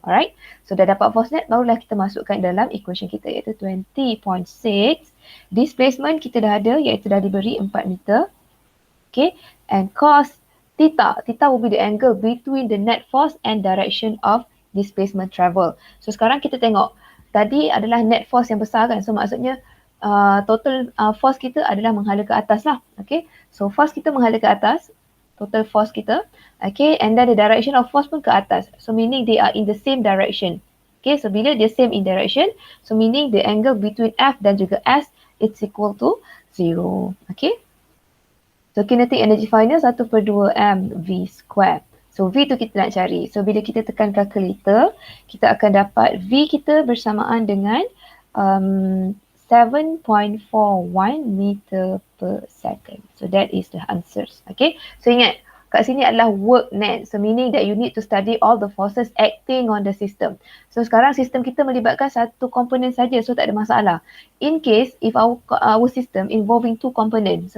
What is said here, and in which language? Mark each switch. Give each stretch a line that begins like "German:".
Malay: Alright, so dah dapat force net, barulah kita masukkan dalam equation kita, iaitu 20.6. Displacement kita dah ada, iaitu dah diberi 4 meter.
English: Okay, and cos theta, theta will be the angle between the net force and direction of displacement travel.
Malay: So sekarang kita tengok, tadi adalah net force yang besar kan, so maksudnya total force kita adalah menghala ke atas lah. Okay, so force kita menghala ke atas, total force kita.
English: Okay, and then the direction of force
Malay: pun ke atas.
English: So meaning they are in the same direction. Okay, so
Malay: bila dia
English: same in direction, so meaning the angle between F
Malay: dan juga
English: S, it's equal to 0. Okay, so kinetic energy final 1/2 mv square.
Malay: So V tu kita nak cari. So bila kita tekan calculator, kita akan dapat V kita bersamaan dengan 7.41 meter per second.
English: So that is the answers. Okay.
Malay: So ingat, kat sini adalah work net.
English: So meaning that you need to study all the forces acting on the system.
Malay: So sekarang sistem kita melibatkan satu komponen saja. So tak ada masalah.
English: In case if our system involving 2 components.